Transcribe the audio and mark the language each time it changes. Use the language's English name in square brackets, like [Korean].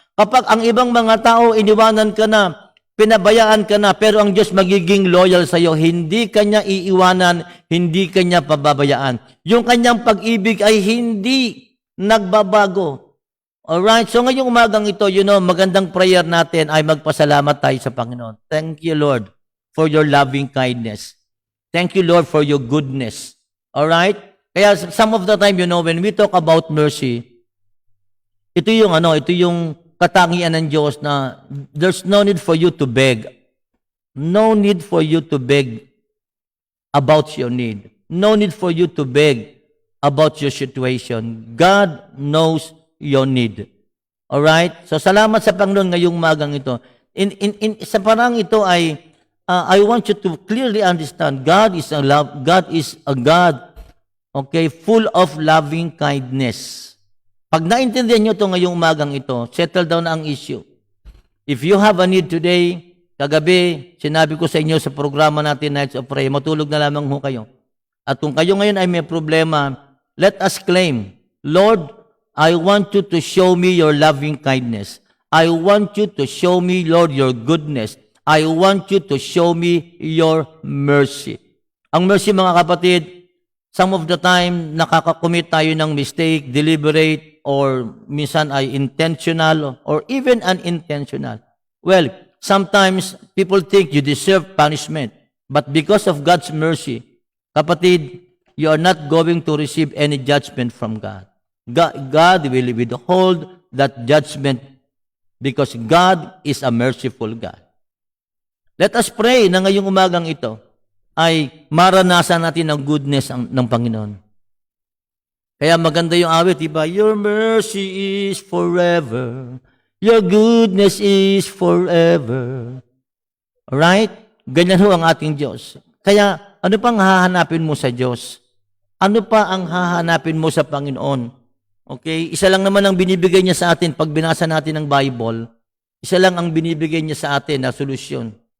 [Filipino] Kapag ang ibang mga tao iniwanan ka na, pinabayaan ka na, pero ang Diyos magiging loyal sa iyo. Hindi kanya iiwanan, hindi kanya pababayaan. Yung kanyang pag-ibig ay hindi nagbabago. Alright? So ngayong umagang ito, magandang prayer natin ay magpasalamat tayo sa Panginoon. [English] Thank you, Lord, for your loving kindness. Thank you, Lord, for your goodness. Alright? Kaya some of the time, when we talk about mercy, [Filipino] ito yung katangian ng Diyos na [English] there's no need for you to beg. No need for you to beg about your need. No need for you to beg about your situation. God knows your need. Alright? [Filipino] So, salamat sa Panginoon ngayong magang ito. Sa parang ito ay, [English] I want you to clearly understand, God is a God, okay, full of loving kindness. [Filipino] Pag naintindihan nyo ito ngayong umagang ito, settle down na ang issue. [English] If you have a need today, [Filipino] kagabi, sinabi ko sa inyo sa programa natin, Nights of Prayer, matulog na lamang ho kayo. At kung kayo ngayon ay may problema, [English] let us claim, Lord, I want you to show me your loving kindness. I want you to show me, Lord, your goodness. I want you to show me your mercy. [Filipino] Ang mercy, mga kapatid, [English] some of the time, [Filipino] nakakakommit tayo ng mistake, deliberate, or minsan ay intentional, [English] or even unintentional. Well, sometimes people think you deserve punishment. But because of God's mercy, kapatid, you are not going to receive any judgment from God. God will withhold that judgment because God is a merciful God. Let us pray [Filipino] na ngayong umagang ito ay maranasan natin ang goodness ng Panginoon. Kaya maganda yung awit, diba? [English] Your mercy is forever. Your goodness is forever. Alright? [Filipino] Ganyan ho ang ating Diyos. Kaya, ano pang hahanapin mo sa Diyos? Ano pa ang hahanapin mo sa Panginoon? Okay? Isa lang naman ang binibigay niya sa atin pag binasa natin ang Bible. Isa lang ang binibigay niya sa atin na solusyon.